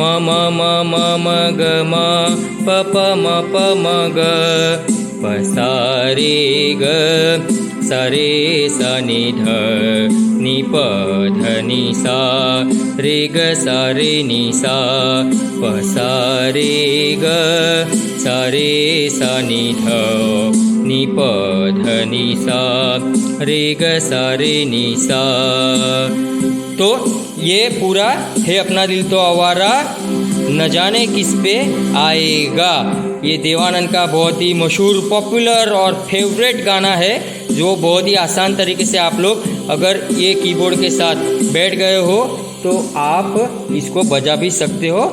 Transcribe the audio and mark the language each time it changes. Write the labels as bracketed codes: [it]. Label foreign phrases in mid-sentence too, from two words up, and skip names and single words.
[hi] म म म म ग म प प म प म ग प सा रे ग सा रे सा नी ध नी प ध नी सा रे ग सा रे नी सा प सा रे ग सा रे सा नी ध नी प ध नी सा रे ग सा रे नी सा। तो ये पूरा है अपना दिल तो आवारा न जाने किस पे आएगा, ये देवानंद का बहुत ही मशहूर पॉपुलर और फेवरेट गाना है, जो बहुत ही आसान तरीके से आप लोग अगर ये कीबोर्ड के साथ बैठ गए हो तो आप इसको बजा भी सकते हो।